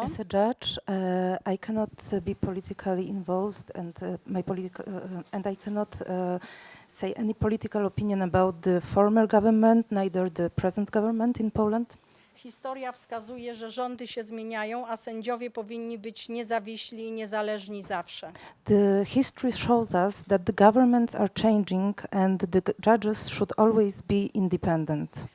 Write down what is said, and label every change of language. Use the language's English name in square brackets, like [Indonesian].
[English] As a judge, I cannot be politically involved, and and I cannot say any political opinion about the former government, neither the present government in Poland. [Polish] Historia wskazuje, że rządy się zmieniają, a sędziowie powinni być niezawiśli i niezależni zawsze. [English] The history shows us that the governments are changing, and the judges should always be independent.